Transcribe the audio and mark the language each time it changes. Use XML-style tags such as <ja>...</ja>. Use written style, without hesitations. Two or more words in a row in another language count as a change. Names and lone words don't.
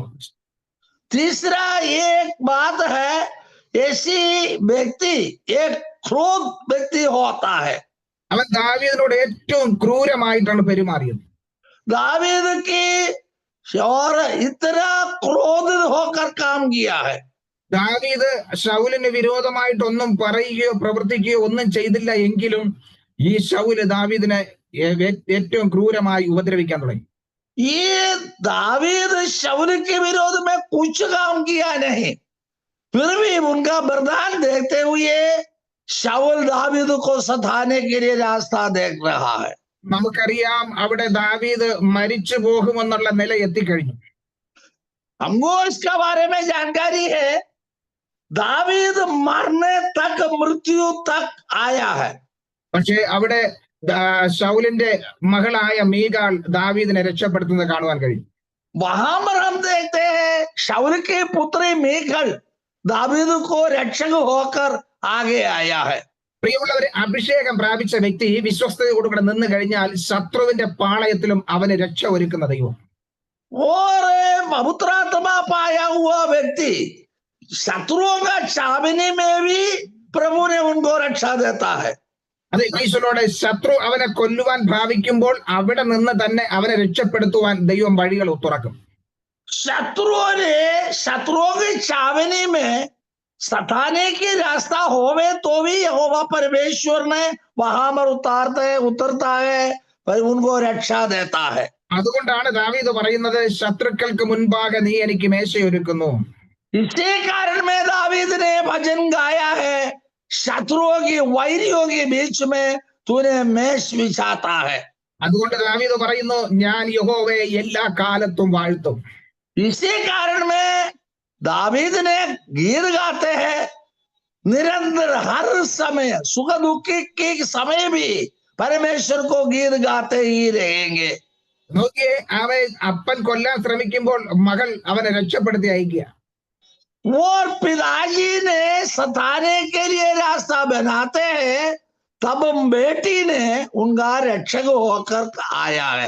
<hi>तीसरा एक बात है, ऐसी व्यक्ति एक क्रोध व्यक्ति होता है।</hi> <ml>അവൻ ദാവീദിനോട് ഏറ്റവും ക്രൂരമായിട്ടാണ് പെരുമാറിയത്.</ml> <hi>दावीद की और इतना क्रोधित होकर काम किया है।</hi> <ml>ദാവീദ് ശൗലിന് വിരോധമായിട്ടൊന്നും പറയുകയോ പ്രവർത്തിക്കുകയോ ഒന്നും ചെയ്തില്ല എങ്കിലും ഈ ശൗല് ദാവീദിനെ ഏറ്റവും ക്രൂരമായി ഉപദ്രവിക്കാൻ തുടങ്ങി.</ml> <hi>ये दावीद शाऊल के विरोध में कुछ काम किया नहीं, फिर भी उनका वरदान देखते हुए शाऊल दावीद को सताने के लिए रास्ता देख रहा है।</hi> <ml>നമുക്കറിയാം അവിടെ ദാവീദ് മരിച്ചു പോകുമെന്നുള്ള നില എത്തിക്കഴിഞ്ഞു.</ml> <hi>हमको इसका बारे में जानकारी है, दावीद मरने तक, मृत्यु तक आया है।</hi> <ml>പക്ഷെ അവിടെ ശൗലിന്റെ മകളായ മീകാൾ ദാവീദിനെ രക്ഷപ്പെടുത്തുന്നത് കാണുവാൻ കഴിയും.</ml> <hi>वहां पर हम देखते हैं शाऊल की पुत्री मीकल दावीद को रक्षक होकर आगे आया है।</hi> <ml>പ്രിയമുള്ളവരെ, അഭിഷേകം പ്രാപിച്ച വ്യക്തി വിശ്വസ്തയോടുകൂടെ നിന്ന് കഴിഞ്ഞാൽ ശത്രുവിന്റെ പാളയത്തിലും അവന് രക്ഷ ഒരുക്കുന്ന ദൈവം.</ml> <hi>और पवित्र आत्मा पाया हुआ व्यक्ति शत्रुओं का छावनी में भी प्रभु ने उनको रक्षा देता है।</hi> <ml>അതെ, ഈശോയുടെ ശത്രു അവനെ കൊല്ലുവാൻ ഭാവിക്കുമ്പോൾ അവിടെ നിന്ന് തന്നെ അവനെ രക്ഷപ്പെടുത്തുവാൻ ദൈവം വഴികൾ തുറക്കും.</ml> <hi>शत्रुओं की छावनी में सताने की रास्ता होवे तो भी यहोवा परमेश्वर ने वहां पर उतरता है, पर उनको रक्षा देता है।</hi> <ml>അതുകൊണ്ടാണ് ദാവീദ് പറയുന്നത്, ശത്രുക്കൾക്ക് മുൻപാകെ നീ എനിക്ക് മേശയൊരുക്കുന്നു.</ml> <hi>इसी कारण में दावीद ने भजन गाया है, शत्रुओं की वैरियों के बीच में तूने मेष बिछाता है।</hi> <ml>അതുകൊണ്ട് ദാവീദ് പറയുന്നു, ഞാൻ യഹോവയെ എല്ലാ കാലത്തും വാഴ്ത്തും.</ml> <hi>इसी कारण में दावीद ने गीत गाते हैं, निरंतर हर समय सुख दुख के समय भी परमेश्वर को गीत गाते ही रहेंगे।</hi> <ml>നോക്കിയേ, അവൻ അപ്പൻ കൊല്ലാൻ ശ്രമിക്കുമ്പോൾ മകൾ അവനെ രക്ഷപ്പെടുത്തി അയക്കുക.</ml> <hi>और पिताजी ने सताने के लिए रास्ता बनाते हैं, तब बेटी ने उनका रक्षक होकर आया है।</hi>